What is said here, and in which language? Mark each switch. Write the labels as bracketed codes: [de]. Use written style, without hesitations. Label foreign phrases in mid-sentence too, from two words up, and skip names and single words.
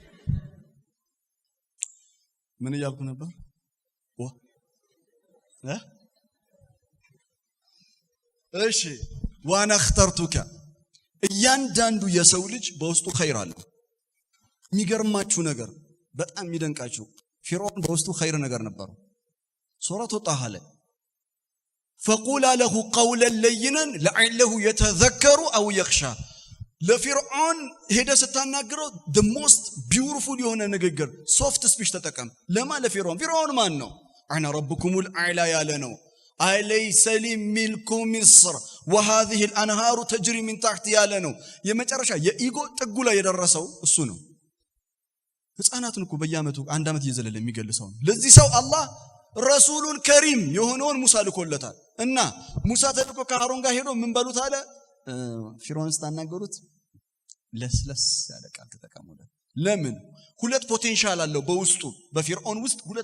[am] ምን ያልኩ ነበር እሺ ዋና اخترتك እያንዳንዱ የሰው ልጅ በውስጡ ኸይር አለ የሚገርማችሁ ነገር በጣም የሚደንቃችሁ ፊርዓውን በውስጡ ኸይር ነገር ነበር ሱረቱ ጣሃ ላይ [ar] فقول له قولا لينا لعله يتذكر او يخشى [am] ለፊርዓውን ሄደ ስታናግረው [en] the most beautiful [am] የሆነ ንግግር [en] soft speech [am] ተጠቀም ለፊርዓውን ማን ነው [ar] انا ربكم الاعلى [am] ያለ ነው [ar] أليس لي ملك مصر وهذه الأنهار تجري من تحت [am] ያለ ነው የመጨረሻ የኢጎ ጥጉ ላይ የደረሰው እሱ ነው ህፃናትን እኮ በየአመቱ አንድ አመት እየዘለለ የሚገልሰው ለዚህ ሰው አላህ ረሱሉን ከሪም የሆነውን ሙሳ ልኮለታል እና ሙሳ ተልኮ ከሃሩን ጋር ሄዶ ምን በሉት አለ ፊርዓውን ስታናገሩት ለስለስ ያለ ቃል ተጠቀሙለት ለምን ሁለት ፖቴንሻል አለው በውስጡ በፊርዓውን ውስጥ ሁለት